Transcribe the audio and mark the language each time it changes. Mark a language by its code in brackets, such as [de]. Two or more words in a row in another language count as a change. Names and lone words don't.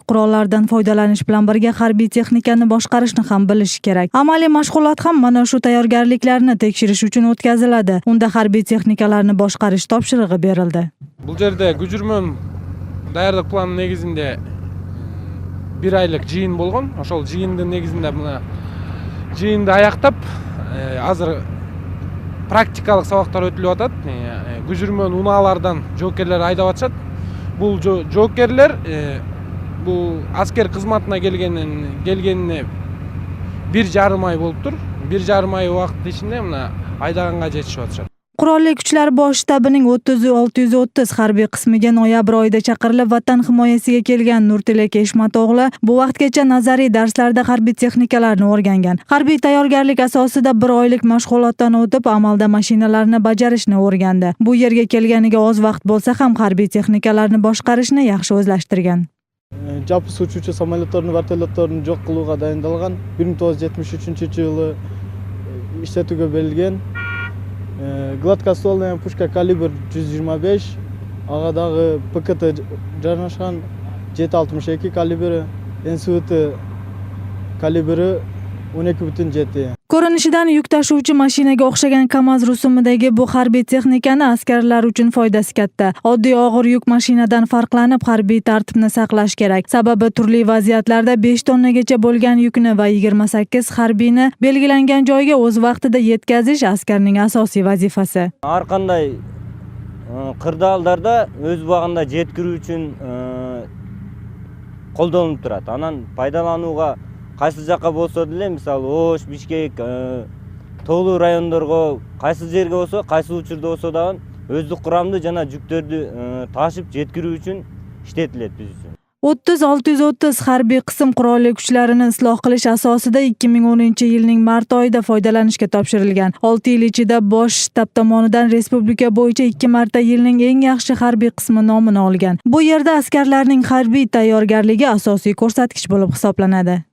[uz] Qurollardan foydalanish bilan birga harbiy texnikani boshqarishni ham bilish kerak. Amaliy mashg'ulot ham mana shu tayyorgarliklarni tekshirish uchun o'tkaziladi. Unda harbiy texnikalarni boshqarish topshirig'i berildi. Bu yerda [ky] Гүжүрмөн даярдык планы негизинде 1 айлык жыйын болгон. Ошол жыйындын негизинде мына жыйынды аяктап, азыр практикалык сабактар өтүлүп атат. Гүжүрмөн унаалардан жоокерлер айдап атышат. Бул жоокерлер бул аскер кызматына келгенине 1,5 ай болуптур. 1,5 ай убакыт ичинде мына айдаганга жетишип атышат. [uz] Qurolli Kuchlar bosh shtabining 630 harbiy qismiga noyabr oyida chaqirilib vatan himoyasiga kelgan Nurtilak Eshmatovg'li bu vaqtgacha nazariy darslarda harbiy texnikalarni o'rgangan. Harbiy tayyorgarlik asosida 1 oylik mashg'ulotdan o'tib, amalda mashinalarni bajarishni o'rgandi. Bu yerga kelganiga oz vaqt bo'lsa ham harbiy texnikalarni boshqarishni yaxshi o'zlashtirgan. [ky] Жапыс учуучу самолеттордун, вертолеттордун жок кылууга дайындалган 1973-жылы иштетүүгө берилген. [ru] Гладкоствольная пушка [ky] калибр 125, ага дагы ПКТ жарнашкан 7,62 калибри, НСВТ калибри 12,7. [uz] Ko'rinishidan yuk tashuvchi mashinaga o'xshagan KAMAZ rusumidagi bu harbiy texnikani askarlar uchun foydasi katta. Oddiy og'ir yuk mashinadan farqlanib harbiy tartibni saqlash kerak. Sababi turli vaziyatlarda 5 tonnagacha bo'lgan yukni va 28 harbiyni belgilangan joyga o'z vaqtida yetkazish askarning asosiy vazifasi. Har qanday qirdaалдарда o'z vaqtida yetkirүү [ky] үчүн колдонуп турат. Анан пайдаланууга кайсы жакка болсо деле, мисалы Ош, Бишкек, тоолуу райондорго, кайсы жерге болсо, кайсы учурда болсо дагы өздүк курамды жана жүктөрдү ташып жеткирүү үчүн иштетилет биз үчүн. [uz] 30-630 harbiy qism qurolli kuchlarini isloh qilish asosida 2010-yilning mart oyida foydalanishga topshirilgan. 6 yil ichida bosh shtab tomonidan respublika bo'yicha 2 marta yilning eng yaxshi harbiy qismi nomini olgan. Bu yerda askarlarning harbiy tayyorgarligi asosiy ko'rsatkich bo'lib hisoblanadi.